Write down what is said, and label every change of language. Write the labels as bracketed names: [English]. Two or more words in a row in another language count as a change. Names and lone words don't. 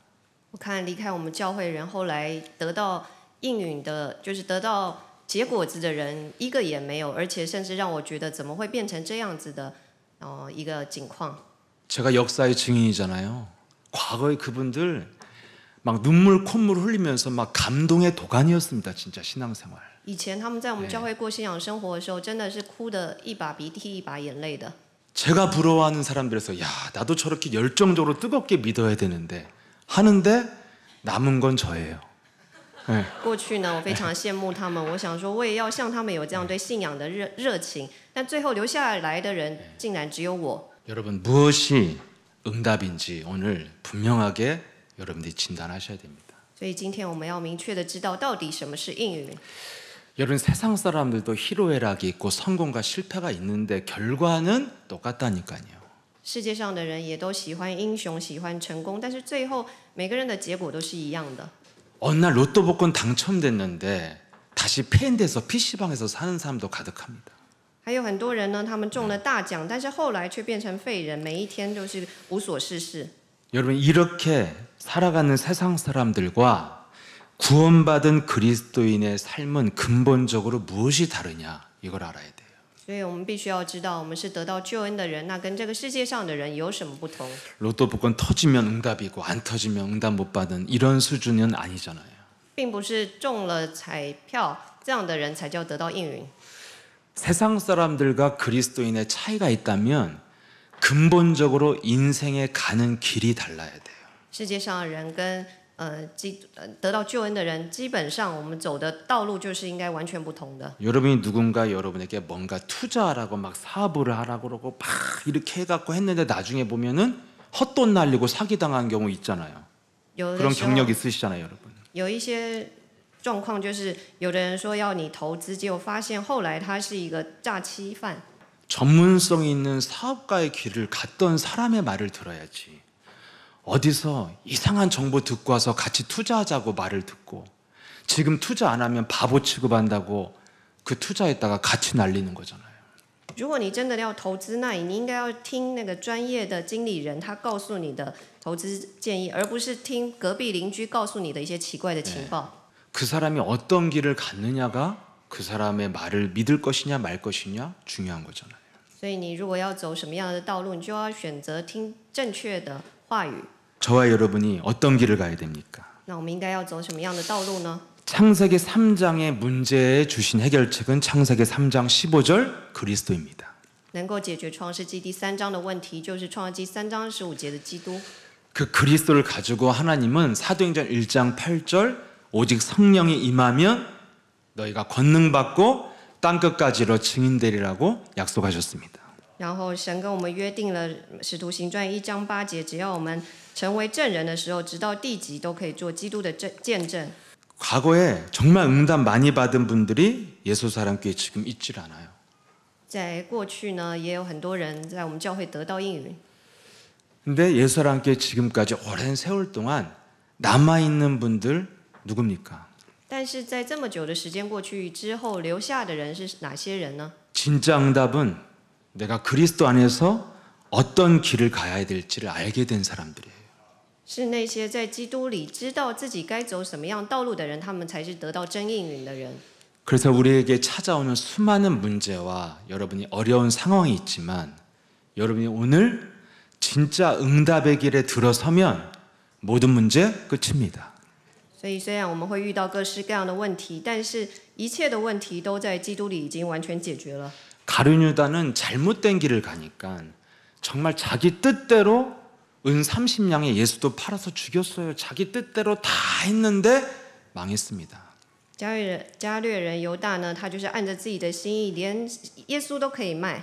[Chinese] 我看离开我们教会人，后来得到应允的，就是得到结果子的人，一个也没有，而且甚至让我觉得怎么会变成这样子的，一个境况。 [Korean] 제가 역사의 증인이잖아요. 과거에 그분들 막 눈물 콧물 흘리면서 막 감동의 도가니였습니다. 진짜 신앙생활. [Chinese] 以前他们在我们教会过信仰生活的时候，真的是哭的一把鼻涕一把眼泪的。 [Korean] 제가 부러워하는 사람들에서 야, 나도 저렇게 열정적으로 뜨겁게 믿어야 되는데 하는데 남은 건 저예요. [Chinese] 过去呢，我非常羡慕他们，我想说我也要像他们有这样对信仰的热情，但最后留下来的人竟然只有我。 [Korean] 여러분, 무엇이 응답인지 오늘 분명하게 여러분들이 진단하셔야 됩니다. [Chinese] 所以今天我们要明确的知道到底什么是应允。 [Korean] 여러분, 세상 사람들도 희로애락이 있고 성공과 실패가 있는데 결과는 똑같다니까요. [Chinese] 世界上的人也都喜欢英雄，喜欢成功，但是最后每个人的结果都是一样的。 [Korean] 어느 날 로또 복권 당첨됐는데 다시 폐인돼서 PC방에서 사는 사람도 가득합니다. [Chinese] 还有很多人呢，他们中了大奖，但是后来却变成废人，每一天都是无所事事。 [Korean] 여러분, 이렇게 살아가는 세상 사람들과 구원받은 그리스도인의 삶은 근본적으로 무엇이 다르냐, 이걸 알아야 돼요. [Chinese] 所以我们必须要知道，我们是得到救恩的人，那跟这个世界上的人有什么不同？ [Korean] 로또 복권 터지면 응답이고 안 터지면 응답 못 받은 이런 수준은 아니잖아요. [Chinese] 并不是中了彩票这样的人才叫得到应允。 [Korean] 세상 사람들과 그리스도인의 차이가 있다면 근본적으로 인생에 가는 길이 달라야 돼요. [Chinese] 世界上的人跟得到救恩的人，基本上我们走的道路就是应该完全不同的。 [Korean] 여러분이 누군가 여러분에게 뭔가 투자하라고 막 사업을 하라고 그러고 막 이렇게 해갖고 했는데 나중에 보면은 헛돈 날리고 사기당한 경우 있잖아요. [Chinese] 有的 [Korean] 그런 [Chinese] 时候 [Korean] 경력 있으시잖아요, 여러분. [Chinese] 有一些状况就是有的人说要你投资，结果发现后来他是一个诈欺犯。 [Korean] 전문성 있는 사업가의 길을 갔던 사람의 말을 들어야지. 어디서 이상한 정보 듣고 와서 같이 투자하자고 말을 듣고 지금 투자 안 하면 바보 취급한다고 그 투자했다가 같이 날리는 거잖아요. [Chinese] 如果你真的要投资，那你应该要听那个专业的经理人他告诉你的投资建议，而不是听隔壁邻居告诉你的一些奇怪的情报。 [Korean] 그 사람이 어떤 길을 갔느냐가 그 사람의 말을 믿을 것이냐 말 것이냐 중요한 거잖아요. [Chinese] 所以你如果要走什么样的道路，你就要选择听正确的话语。 [Korean] 저와 여러분이 어떤 길을 가야 됩니까? [Chinese] 那我们应该要走什么样的道路呢？ [Korean] 창세기 3장의 문제에 주신 해결책은 창세기 3장 15절 그리스도입니다. [Chinese] 能够解决创世纪第3章的问题，就是创世纪3章15节的基督。 [Korean] 그 그리스도를 가지고 하나님은 사도행전 1장 8절 오직 성령이 임하면 너희가 권능 받고 땅끝까지 이르러 증인되리라고 약속하셨습니다. [Chinese] 然后神跟我们约定了《使徒行传》1章8节，只要我们成为证人的时候，直到地极都可以做基督的见证。 [Korean] 과거에 정말 응답 많이 받은 분들이 예수사랑교회에 지금 있질 않아요. [Chinese] 在过去呢，也有很多人在我们教会得到应允。 [Korean] 근데 예수사랑교회 지금까지 오랜 세월 동안 남아있는 분들 누굽니까? [Chinese] 但是在这么久的时间过去之后，留下的人是哪些人呢？ [Korean] 진짜 응답은 내가 그리스도 안에서 어떤 길을 가야 될지를 알게 된 사람들이에요. [Chinese] 是那些在基督里知道自己该走什么样道路的人，他们才是得到真应允的人。 [Korean] 그래서 우리에게 찾아오는 수많은 문제와 여러분이 어려운 상황이 있지만 여러분이 오늘 진짜 응답의 길에 들어서면 모든 문제 끝입니다. [Chinese] 所以虽然我们会遇到各式各样的问题，但是一切的问题都在基督里已经完全解决了。 [Korean] 가룟 유다는 잘못된 길을 가니까 정말 자기 뜻대로 은 30냥에 예수도 팔아서 죽였어요. 자기 뜻대로 다 했는데 망했습니다. [Chinese] 加略人犹大呢，他就是按着自己的心意，连耶稣都可以卖。